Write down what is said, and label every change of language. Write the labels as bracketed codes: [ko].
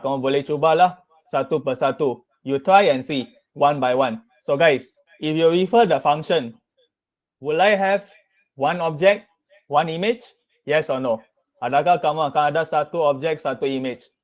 [ms] Kamu boleh cubalah satu persatu. [en] You try and see one by one. So guys, if you refer the function, will I have one object, one image? Yes or no? [ms] Adakah kamu akan ada satu objek, satu image?